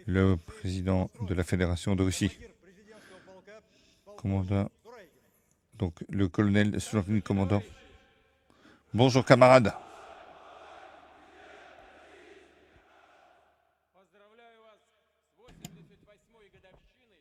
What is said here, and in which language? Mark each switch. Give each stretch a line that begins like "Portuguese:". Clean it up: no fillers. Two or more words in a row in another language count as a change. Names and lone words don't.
French: Le
Russian: Федерации,
French: président de la Fédération de Russie,
Russian: командир президентского полка,
French: commandant,
Russian: Турайкин.
French: donc le colonel Sourine, commandant. Bonjour camarades.
Russian: Поздравляю вас с 88-й годовщиной.